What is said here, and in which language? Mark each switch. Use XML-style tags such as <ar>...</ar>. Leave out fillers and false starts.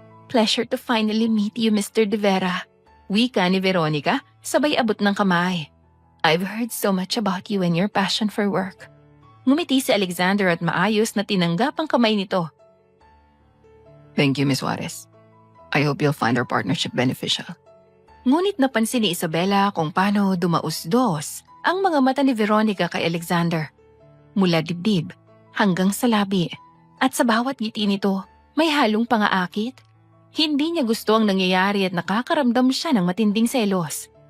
<en>Pleasure to finally meet you, Mr. De Vera.</en> <tl>Wika ni Veronica, sabay abot ng kamay.</tl> <en>I've heard so much about you and your passion for work.</en> <tl>Ngumiti si Alexander at maayos na tinanggap ang kamay nito.</tl> <en>Thank you, Miss Suarez. I hope you'll find our partnership beneficial.</en> <tl>Ngunit napansin ni Isabela kung paano dumausdos ang mga mata ni Veronica kay Alexander. Mula dibdib hanggang sa labi at sa bawat ngiti nito may halong pangaakit. Hindi niya gusto ang nangyayari at nakakaramdam siya ng matinding selos.</tl>